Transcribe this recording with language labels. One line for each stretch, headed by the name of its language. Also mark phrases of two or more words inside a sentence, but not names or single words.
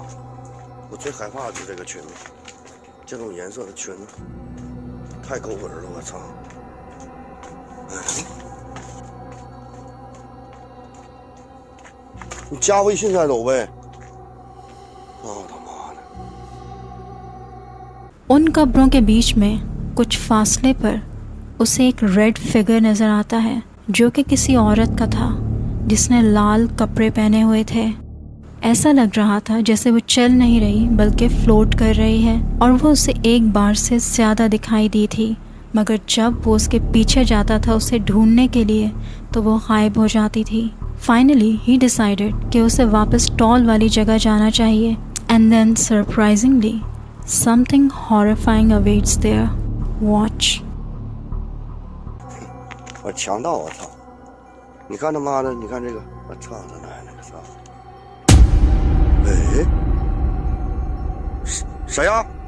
Chinese: 我最害怕的就是这个裙子，这种颜色的裙子太勾人了，我操！哎，你加微信再走呗。他妈的！
Hindi: उन कब्रों के बीच में कुछ फासले पर उसे एक
English: red figure
Hindi: नज़र आता है जो कि किसी औरत का था जिसने लाल कपड़े पहने हुए थे। ऐसा लग रहा था जैसे वो चल नहीं रही बल्कि फ्लोट कर रही है और वो उसे एक बार से ज़्यादा दिखाई दी थी, मगर जब वो उसके पीछे जाता था उसे ढूंढने के लिए तो वो गायब हो जाती थी।
English: finally he decided
Hindi: कि उसे वापस टॉल वाली जगह जाना चाहिए
English: and then surprisingly something horrifying awaits there. वॉच।
Chinese: 我强盗！我操！你看他妈的，你看这个，我操他奶奶个操！哎，谁呀？